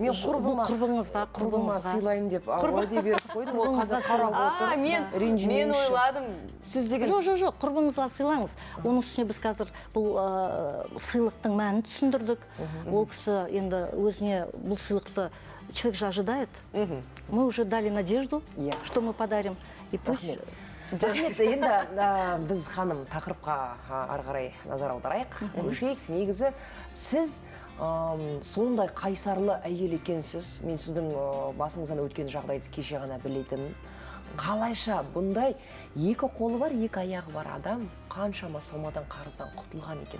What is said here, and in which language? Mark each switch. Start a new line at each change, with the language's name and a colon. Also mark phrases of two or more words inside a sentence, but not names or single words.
Kazakh: Мен құрбыма сыйлайым деп уәде беріп қойдым. Ол қазір қарап отыр. Мен ойладым. Жоқ, құрбыңызға сыйлаңыз. Оның үстіне біз қазір бұл сыйлықтың мәнін түсіндірдік. Ол кісі енді өзіне бұл сыйлықты
Russian: человек же ожидает. Мы уже дали надежду, что мы подарим. И пусть...
Kazakh: Рахмет, енді біз ханым тақырыпқа ары қарай назар аударайық. Көшейік, негізі сіз сондай қайсарлы әйел екенсіз. Мен сіздің басыңыздан өткен жағдайды кеше ғана білетінмін. Қалайша бұндай екі қолы бар, екі аяғы бар адам қаншама сомадан қарыздан құтылған екен.